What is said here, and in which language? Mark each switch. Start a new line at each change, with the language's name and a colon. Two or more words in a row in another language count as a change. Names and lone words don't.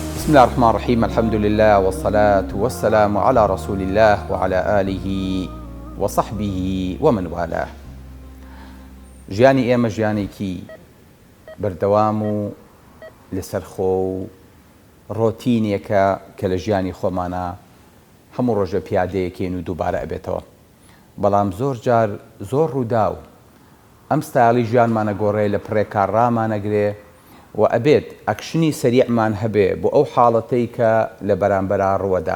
Arabic: بسم الله الرحمن الرحيم. الحمد لله والصلاة والسلام على رسول الله وعلى آله وصحبه ومن والاه.
Central Kurdish: ژیانی ئێمە ژیانێکی بەردەوام و لەسەرخۆ و ڕۆتینێکە کە لە ژیانی خۆمانە هەموو ڕۆژە پیادەیەکێن و دووبارە ئەبێتەوە. بەڵام زۆر جار زۆر ڕوودا و ئەم ستایڵی ژیانمانە گۆڕێ لە پڕێکارڕامانەگرێ و ئەبێت ئەکشنی سەریعمان هەبێ بۆ ئەو حاڵەتەی کە لە بەرامبەرا ڕووەدا.